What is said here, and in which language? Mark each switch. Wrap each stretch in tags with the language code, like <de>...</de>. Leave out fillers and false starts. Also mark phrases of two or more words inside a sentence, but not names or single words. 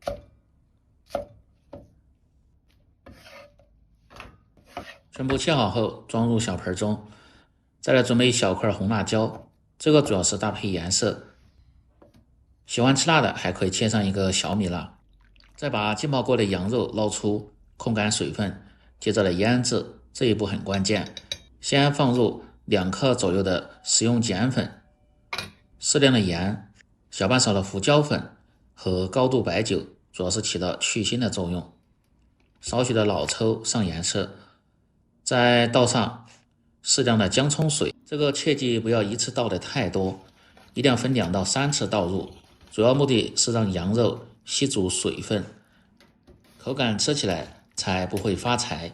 <zh>全部切好後裝入小盆中，再來準備一小塊紅辣椒，這個主要是搭配顏色。喜歡吃辣的還可以切上一個小米辣。再把浸泡過的羊肉撈出，控乾水分，接着來醃製。這一步很關鍵，先放入2克左右的食用鹼粉，適量的鹽，小半勺的胡椒粉和高度白酒，主要是起到去腥的作用。少許的老抽上顏色，再倒上適量的薑蔥水，這個切記不要一次倒的太多，一定要分2到3次倒入，主要目的是讓羊肉吸足水分，口感吃起来才不會發柴。</zh>